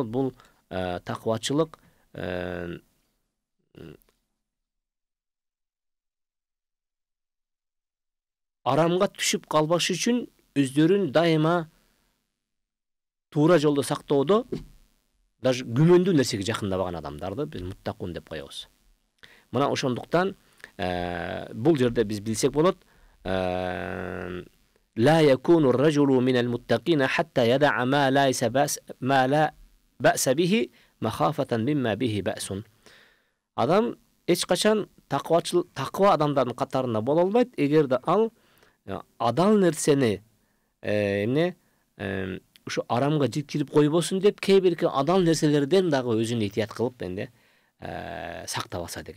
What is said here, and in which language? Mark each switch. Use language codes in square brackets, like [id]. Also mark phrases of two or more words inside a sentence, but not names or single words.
[ky] Бул таквачылык арамга түшүп калбаш үчүн өздөрүн дайыма туура жолдо сактоодо, даже күмөндүү нерсеге жакындабаган адамдарды биз муттакун деп коебуз. Мына ошондуктан бул жерде биз билсек болот, [ar] لا يكون الرجل من المتقين حتى يدع ما لا بأس به مخافة مما به بأس. [ky] Адам эч качан таква адамдардын катарында боло албайт, эгерде ал адал нерсени эмне ушу арамга жеткирип койбосун деп, кээ бирки адал нерселерден дагы өзүн этият кылып эмне сактабаса деген.